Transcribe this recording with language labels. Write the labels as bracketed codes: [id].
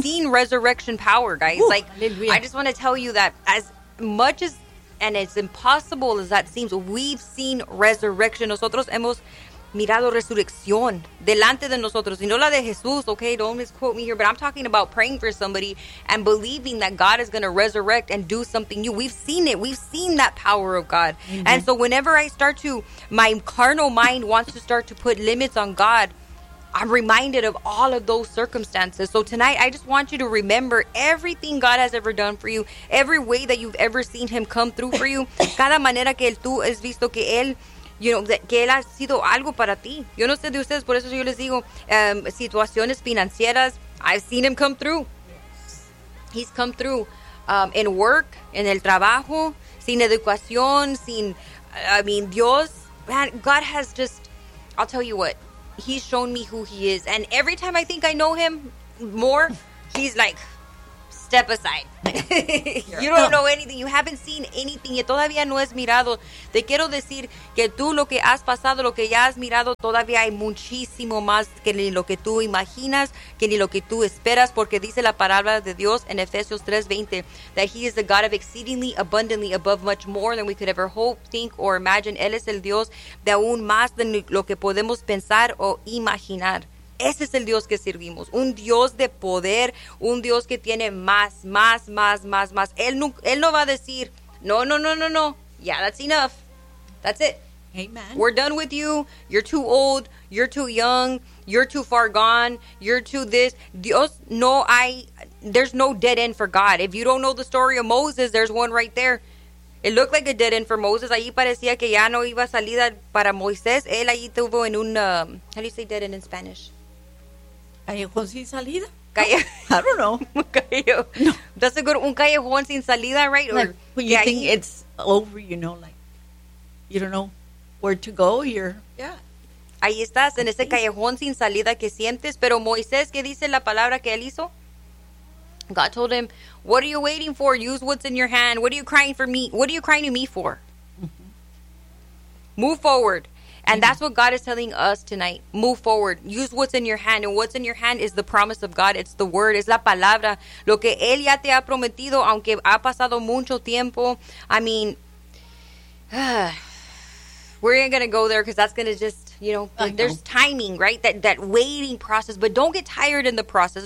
[en] I've seen resurrection power, guys. Ooh, like, hallelujah. I just want to tell you that as much as, and as impossible as that seems, we've seen resurrection. [es] Nosotros hemos mirado resurrección delante de nosotros. Y no la de Jesús, okay? [en] Don't misquote me here, but I'm talking about praying for somebody and believing that God is going to resurrect and do something new. We've seen it. We've seen that power of God. Mm-hmm. And so whenever I start to, my carnal mind wants to start to put limits on God, I'm reminded of all of those circumstances. So tonight, I just want you to remember everything God has ever done for you, every way that you've ever seen Him come through for you. [es] Cada manera que tú has visto que Él, you know, que Él ha sido algo para ti. Yo no sé de ustedes, por eso yo les digo, situaciones financieras, [en] I've seen Him come through. Yes. He's come through in work, [es] en el trabajo, sin educación, sin, [en] I mean, Dios. Man, God has just, I'll tell you what, He's shown me who He is. And every time I think I know Him more, He's like, step aside. You don't know anything. You haven't seen anything. [es] Y todavía no has mirado. Te quiero decir que tú lo que has pasado, lo que ya has mirado, todavía hay muchísimo más que ni lo que tú imaginas, que ni lo que tú esperas. Porque dice la palabra de Dios en Efesios 3:20 [en] that He is the God of exceedingly abundantly above much more than we could ever hope, think, or imagine. [es] Él es el Dios de aún más de lo que podemos pensar o imaginar. Ese es el Dios que servimos, un Dios de poder, un Dios que tiene más, más, más, más, más. Él no va a decir, no, no, no, no, no, [en] yeah, that's enough, that's it. Amen. We're done with you, you're too old, you're too young, you're too far gone, you're too this. [es] Dios, no hay, [en] there's no dead end for God. If you don't know the story of Moses, there's one right there. It looked like a dead end for Moses. [es] Allí parecía que ya no iba a salida para Moisés. Él allí tuvo en un... [en] how do you say dead end in Spanish? [es] ¿Callejón sin salida? Callejón. [en] I don't know. [es] Callejón. No. [en] That's a good... [es] Un callejón sin salida, right? [en] Like, or, when you yeah, think it's over, you know, like... You don't know where to go, you're... Yeah. [es] Ahí estás, en ese callejón sin salida que sientes. Pero Moisés, ¿qué dice la palabra que él hizo? [en] God told him, what are you waiting for? Use what's in your hand. What are you crying for me? What are you crying to me for? Mm-hmm. Move forward. And mm-hmm. that's what God is telling us tonight. Move forward. Use what's in your hand. And what's in your hand is the promise of God. It's the word. [es] Es la palabra. Lo que Él ya te ha prometido, aunque ha pasado mucho tiempo. [en] I mean, we're not going to go there because that's going to just, you know, there's timing, right? That waiting process. But don't get tired in the process.